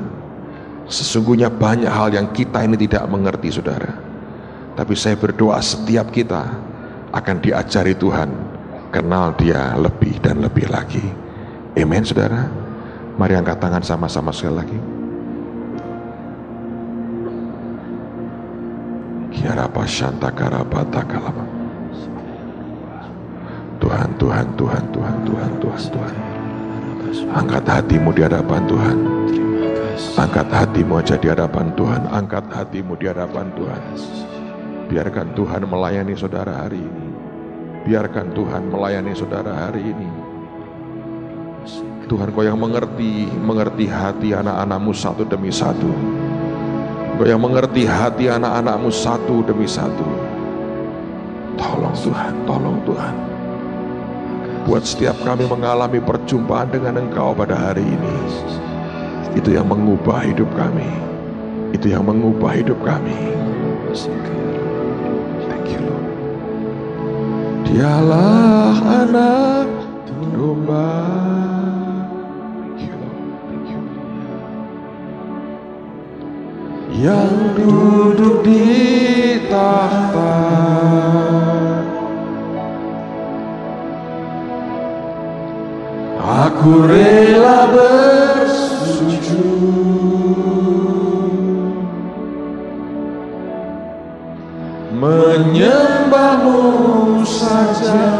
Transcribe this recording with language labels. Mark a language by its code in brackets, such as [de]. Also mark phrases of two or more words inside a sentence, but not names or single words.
[id] Sesungguhnya banyak hal yang kita ini tidak mengerti, saudara. Tapi saya berdoa setiap kita akan diajari Tuhan, kenal Dia lebih dan lebih lagi. Amin, saudara. Mari angkat tangan sama-sama sekali lagi. Kiarapa Shanta Karabata Kalama. Tuhan, Tuhan, Tuhan, Tuhan, Tuhan, Tuhan, Tuhan. Angkat hatimu di hadapan Tuhan. Angkat hatimu aja di hadapan Tuhan. Angkat hatimu di hadapan Tuhan. Biarkan Tuhan melayani saudara hari ini. Biarkan Tuhan melayani saudara hari ini. Tuhan, Kau yang mengerti hati anak-anakmu satu demi satu. Kau yang mengerti hati anak-anakmu satu demi satu. Tolong Tuhan, tolong Tuhan. Buat setiap kami mengalami perjumpaan dengan Engkau pada hari ini. Itu yang mengubah hidup kami. Itu yang mengubah hidup kami. [en] Thank you Lord. [id] Dialah anak domba. Yang duduk di tahta, aku rela bersujud menyembah-Mu saja.